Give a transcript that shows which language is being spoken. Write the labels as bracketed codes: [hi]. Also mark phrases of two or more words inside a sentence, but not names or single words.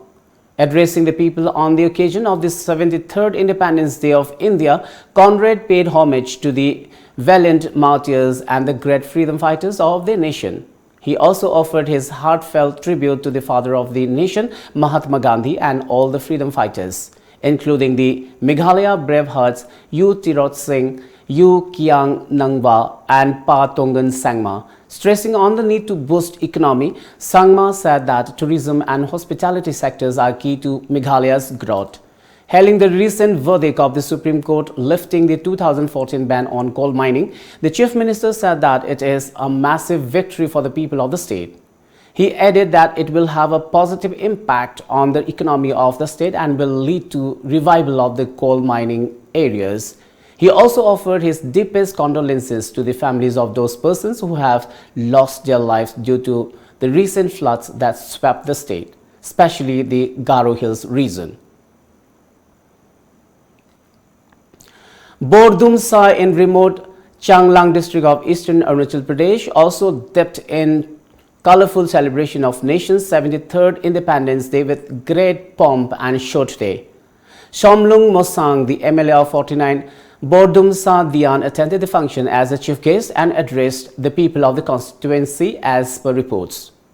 [en] Addressing the people on the occasion of the 73rd Independence Day of India, Conrad paid homage to the valiant martyrs and the great freedom fighters of the nation. He also offered his heartfelt tribute to the father of the nation, Mahatma Gandhi, and all the freedom fighters, including the Meghalaya Bravehearts U. Tirot Singh, U. Kiang Nangwa and Pa Tongan Sangma. Stressing on the need to boost economy, Sangma said that tourism and hospitality sectors are key to Meghalaya's growth. Hailing the recent verdict of the Supreme Court lifting the 2014 ban on coal mining, the Chief Minister said that it is a massive victory for the people of the state. He added that it will have a positive impact on the economy of the state and will lead to revival of the coal mining areas. He also offered his deepest condolences to the families of those persons who have lost their lives due to the recent floods that swept the state, especially the Garo Hills region. Bordumsa in remote Changlang district of eastern Arunachal Pradesh also dipped in colorful celebration of nation's 73rd Independence Day with great pomp and show today. Somlung Mosang, the MLA of 49, Bordumsa Dian attended the function as a chief guest and addressed the people of the constituency as per reports.